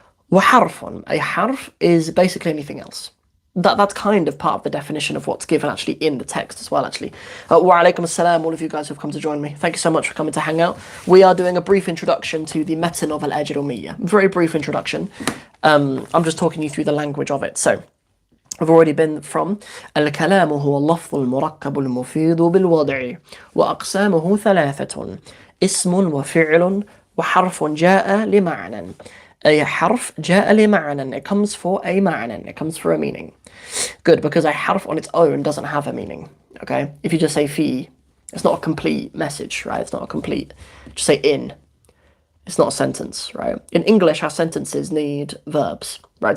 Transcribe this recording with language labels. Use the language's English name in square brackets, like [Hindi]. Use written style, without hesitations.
[English] وحرف, a harf is basically anything else. That's kind of part of the definition of what's given actually in the text as well, actually. Wa alaikum assalam, all of you guys who have come to join me. Thank you so much for coming to hang out. We are doing a brief introduction to the meta novel Ajarumiya. Very brief introduction. I'm just talking you through the language of it. So, I've already been from [Arabic] الكلام هو اللفظ المركب المفيد بالوضع وأقسامه ثلاثة اسم وفعل وحرف جاء لمعنى. [English] A harf [Arabic] جاء لمعنى. [English] It comes for a معنى. It comes for a meaning. Good, because a harf on its own doesn't have a meaning. Okay, if you just say fi, it's not a complete message, right? It's not a complete. Just say in. It's not a sentence, right? In English, our sentences need verbs, right?